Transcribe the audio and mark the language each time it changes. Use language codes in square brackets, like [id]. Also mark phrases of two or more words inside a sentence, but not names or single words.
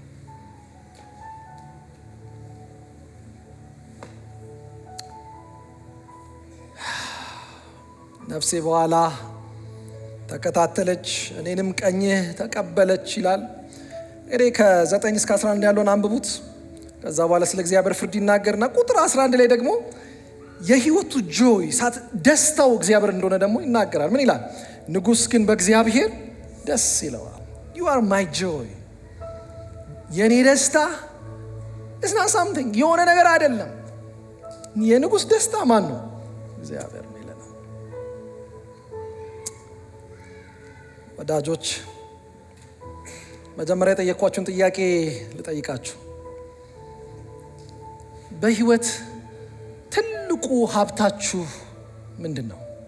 [am] ነፍሴ በኋላ ተከታተለች፣ እኔንም ቀኝህ ተቀበለች ይላል። እንግዲህ ከ9 እስከ 11 ያለውን አንብቡት። ከዛ በኋላ ስለ እግዚአብሔር ፍርድ ይናገርና ቁጥር 11 ላይ ደግሞ የህይወቱ ጆይ ደስታው እግዚአብሔር እንደሆነ ደግሞ ይናገራል። ምን ይላል? ንጉሥ ግን በእግዚአብሔር ደስ ይለዋል። [en] you are my joy። [am] የኔ ደስታ [en] it's not something [am] የሆነ ነገር አይደለም። የንጉሥ ደስታ ማን ነው? እግዚአብሔር ነው። ወዳጆች መጀመሪያ የጠየኳችሁን ጥያቄ ልጠይቃችሁ። በህይወት ትልቁ ሀብታችሁ ምንድን ነው?